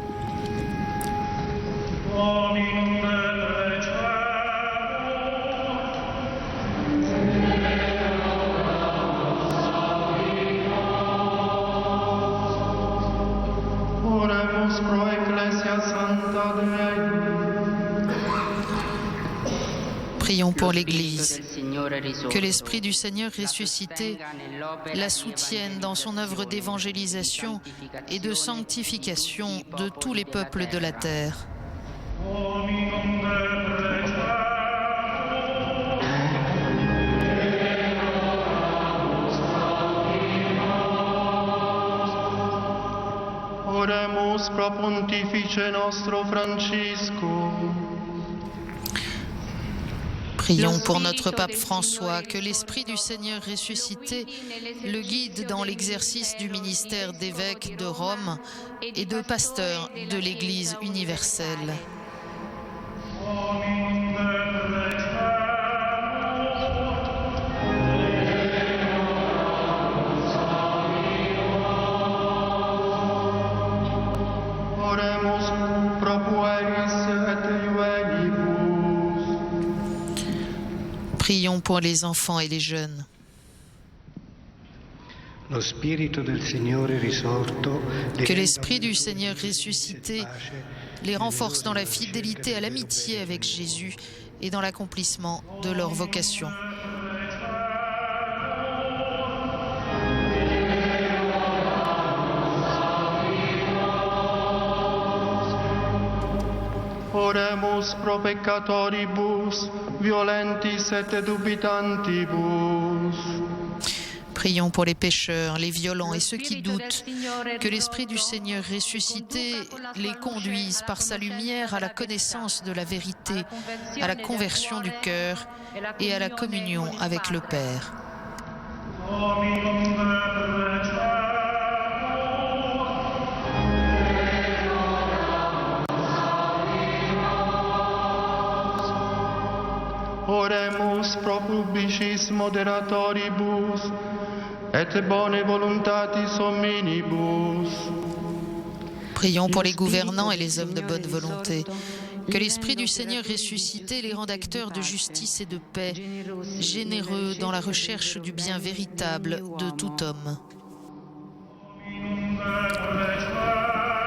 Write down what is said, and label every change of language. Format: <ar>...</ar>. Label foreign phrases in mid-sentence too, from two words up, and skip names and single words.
<la>Oremus pro Ecclesia Sancta Dei.</la> <fr>Prions pour l'Église, que l'Esprit du Seigneur ressuscité la soutienne dans son œuvre d'évangélisation et de sanctification de tous les peuples de la terre.</fr> <la>Oremus pro Pontifice nostro Francisco.</la> <fr>Prions pour notre pape François, que l'Esprit du Seigneur ressuscité le guide dans l'exercice du ministère d'évêque de Rome et de pasteur de l'Église universelle.</fr> <la>Oremus pro pueris et juvenibus.</la> <fr>Prions pour les enfants et les jeunes. Que l'Esprit du Seigneur ressuscité les renforce dans la fidélité à l'amitié avec Jésus et dans l'accomplissement de leur vocation.</fr> <la>Oremus pro peccatoribus, violentis et dubitantibus.</la> <fr>Prions pour les pécheurs, les violents et ceux qui doutent. Que l'Esprit du Seigneur ressuscité les conduise par sa lumière à la connaissance de la vérité, à la conversion du cœur et à la communion avec le Père.</fr> <la>Oremus pro publicis moderatoribus et bone voluntatis hominibus.</la> <fr>Prions pour les gouvernants et les hommes de bonne volonté. Que l'Esprit du Seigneur ressuscité les rende acteurs de justice et de paix, généreux dans la recherche du bien véritable de tout homme.</fr>